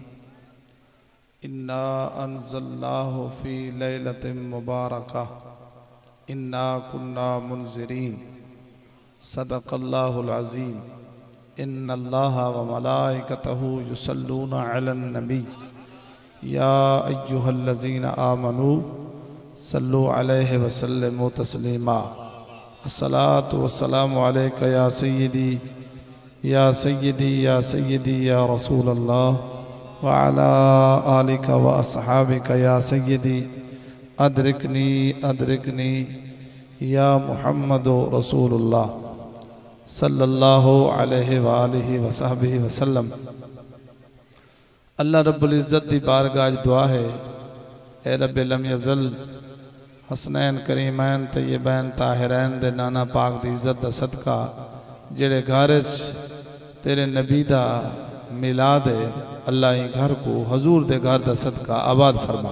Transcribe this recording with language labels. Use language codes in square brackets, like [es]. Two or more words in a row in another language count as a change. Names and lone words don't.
[ar] إنا أنزلناه في ليلة مباركة إنا كنا منذرين صدق الله العظيم إن الله وملائكته يصلون على النبي يا أيها الذين آمنوا صلوا عليه وسلموا تسليما الصلاة والسلام عليك يا سيدي يا سيدي يا سيدي يا رسول الله وعلى آلك وأصحابك يا سيدي أدركني أدركني يا محمد رسول الله صلى الله عليه وآله وصحبه وسلم. الله رب العزة [pa] دی بارگاہ دعا ہے اے رب [ar] لم يزل حسنين كريمين طيبين طاهرين [pa] دے نانا پاک دی عزت دا صدقہ جیڑے گھر تیرے نبی دا میلاد ہے اللہ ہی گھر کو حضور دے گھر دا صدقہ آباد فرما.